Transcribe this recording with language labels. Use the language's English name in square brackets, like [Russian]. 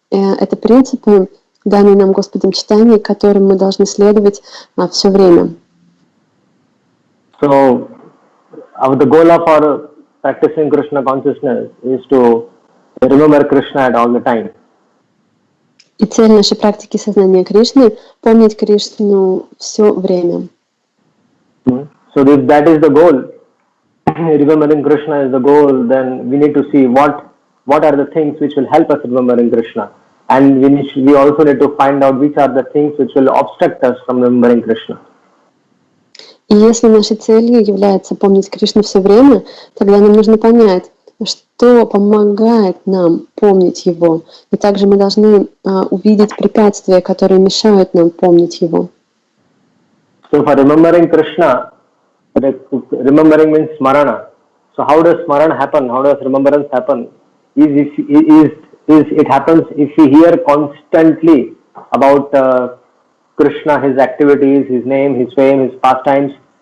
[Russian] Это принципы, данные нам Господом Чайтаньей, которым мы должны следовать все время. [English] So, the goal of our practicing Krishna consciousness is to remember Krishna at all the time. [Russian] И цель нашей практики сознания Кришны — помнить Кришну все время. [English] So if that is the goal, remembering Krishna is the goal, then we need to see what are the things which will help us remembering Krishna, and we also need to find out which are the things which will obstruct us from remembering Krishna. [Russian] И если нашей целью является помнить Кришну все время, тогда нам нужно понять, что помогает нам помнить Его. И также мы должны увидеть препятствия, которые мешают нам помнить Его. [English] So for remembering Krishna, remembering means smarana. So how does smarana happen? How does remembrance happen? It happens if we hear constantly about Krishna, his activities, his name, his fame, his pastimes.